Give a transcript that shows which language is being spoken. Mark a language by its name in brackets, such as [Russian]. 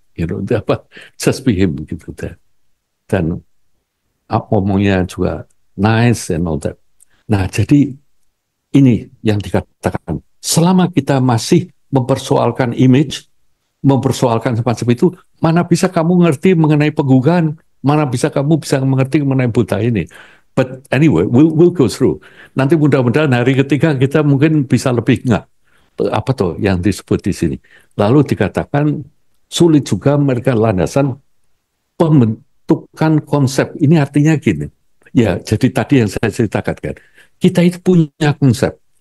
[English] Apa, just be him [Indonesian] gitu. Dan ngomongnya juga [English] nice and all that. [Indonesian] Nah, jadi ini yang dikatakan. Selama kita masih mempersoalkan image, mempersoalkan semacam itu, mana bisa kamu ngerti mengenai penggugahan, mana bisa kamu bisa mengerti mengenai Buddha ini. [English] But anyway, we'll go through. [Indonesian] Nanti mudah-mudahan hari ketiga kita mungkin bisa lebih nggak apa tuh yang disebut di sini. Lalu dikatakan sulit juga mereka landasan pembentukan konsep. Ini artinya gini. Ya, jadi tadi yang saya ceritakan kan, kita itu punya konsep.